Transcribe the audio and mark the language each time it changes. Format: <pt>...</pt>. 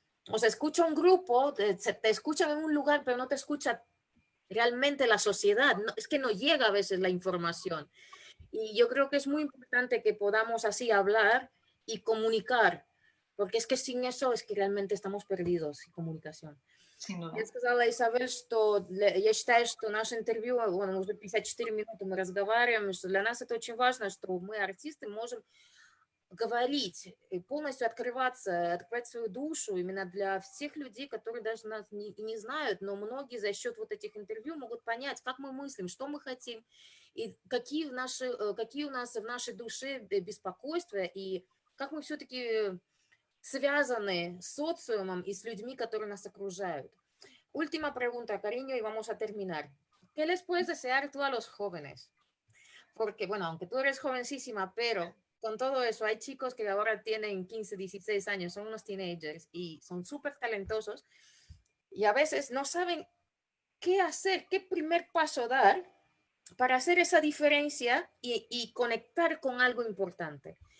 <es>O sea, escucha un grupo, te escuchan en un lugar, pero no te escucha realmente la sociedad. No, es que no llega a veces la información. Y yo creo que es muy importante que podamos así hablar y comunicar, porque es que sin eso es que realmente estamos perdidos en comunicación. sin</es> <ru>Я</ru> <es>duda.</es> <ru>сказала Isabel, что я считаю, что наше интервью, вон, уже 54 минуты мы разговариваем, что для нас это очень важно, что мы, артисты, можем говорить и полностью открываться, открывать свою душу именно для всех людей, которые даже нас не знают, но многие за счет вот этих интервью могут понять, как мы мыслим, что мы хотим, и какие у нас в нашей душе беспокойства, и как мы все-таки связаны с социумом и с людьми, которые нас окружают.</ru> <es>Última pregunta, cariño, y vamos a terminar. ¿Qué les puedes desear tú a los jóvenes? Porque, bueno, aunque tú eres jovencísima, pero con todo eso, hay chicos que ahora tienen 15, 16 años, son unos teenagers y son súper talentosos y a veces no saben qué hacer, qué primer paso dar para hacer esa diferencia y conectar con algo importante.</es>